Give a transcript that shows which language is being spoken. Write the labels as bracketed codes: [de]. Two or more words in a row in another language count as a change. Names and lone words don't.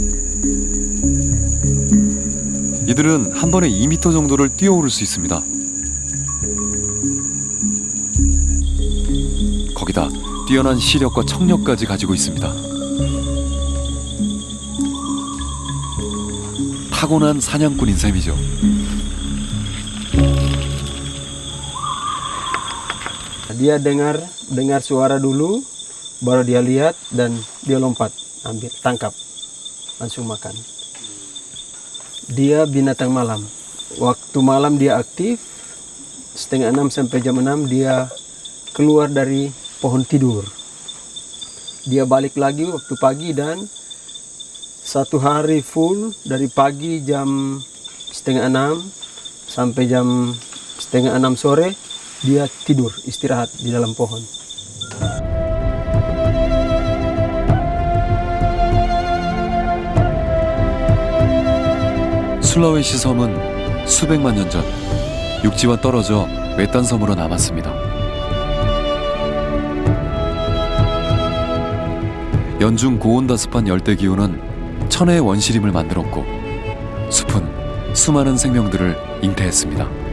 [ko] 이들은 한 번에 2m 정도를 뛰어오를 수 있습니다. 거기다 뛰어난 시력과 청력까지 가지고 있습니다. 타고난 사냥꾼인 셈이죠. [id] Dia dengar suara dulu, baru dia lihat dan dia lompat, ambil, tangkap, langsung makan. Dia binatang malam. Waktu malam dia aktif, 5:30 sampai jam 6 dia keluar dari pohon tidur. Dia balik lagi waktu pagi dan satu hari full dari pagi jam 5:30 sampai jam 5:30 sore dia tidur, istirahat di dalam pohon. [ko] 술라웨시 섬은 수백만 년 전 육지와 떨어져 외딴 섬으로 남았습니다. 연중 고온다습한 열대기후는 천혜의 원시림을 만들었고 숲은 수많은 생명들을 잉태했습니다.